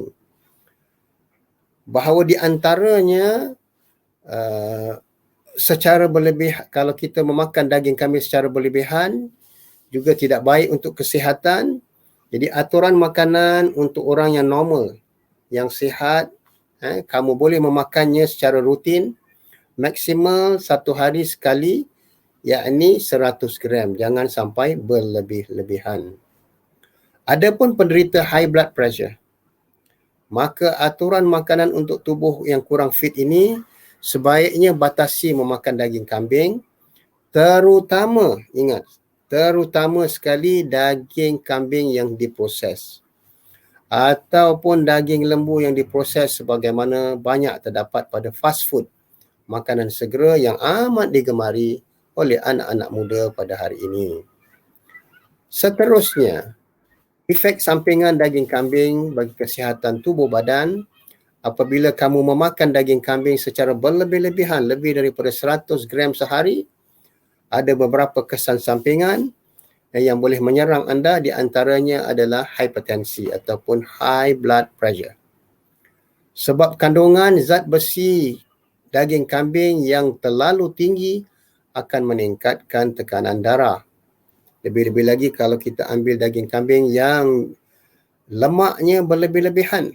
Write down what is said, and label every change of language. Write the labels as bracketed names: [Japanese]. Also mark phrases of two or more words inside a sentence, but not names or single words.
[Malay] Bahawa di antaranya secara berlebihan, kalau kita memakan daging kambing secara berlebihan juga tidak baik untuk kesihatan. Jadi aturan makanan untuk orang yang normal, yang sihat, kamu boleh memakannya secara rutin, maksimal 1 hari sekali yakni 100 gram, jangan sampai berlebih-lebihan. Adapun penderita [English] high blood pressure, [Malay] maka aturan makanan untuk tubuh yang kurang fit ini sebaiknya batasi memakan daging kambing, terutama, ingat, terutama sekali daging kambing yang diproses ataupun daging lembu yang diproses sebagaimana banyak terdapat pada [English] fast food, [Malay] makanan segera yang amat digemari oleh anak-anak muda pada hari ini. Seterusnya, efek sampingan daging kambing bagi kesihatan tubuh badan. Apabila kamu memakan daging kambing secara berlebih-lebihan, lebih daripada 100 gram sehari, ada beberapa kesan sampingan yang boleh menyerang anda, di antaranya adalah hipertensi ataupun [English] high blood pressure. [Malay] Sebab kandungan zat besi daging kambing yang terlalu tinggi akan meningkatkan tekanan darah. Lebih-lebih lagi kalau kita ambil daging kambing yang lemaknya berlebih-lebihan.